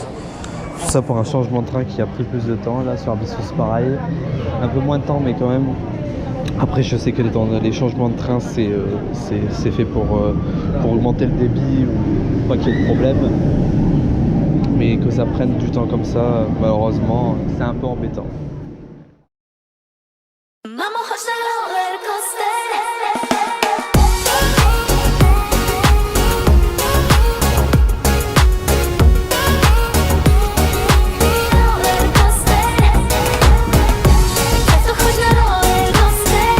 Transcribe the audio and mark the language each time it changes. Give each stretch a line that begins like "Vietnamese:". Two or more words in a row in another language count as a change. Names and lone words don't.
French: Tout ça pour un changement de train qui a pris plus de temps. Là sur Abyssos pareil, un peu moins de temps mais quand même. Après je sais que les changements de train c'est fait pour augmenter le débit ou pas qu'il y ait de problème. Mais que ça prenne du temps comme ça, malheureusement, c'est un peu embêtant.
Polish: Mamo, chodź na
English: roller coaster. Roller coaster.
Polish: Tato, chodź na
English: roller coaster.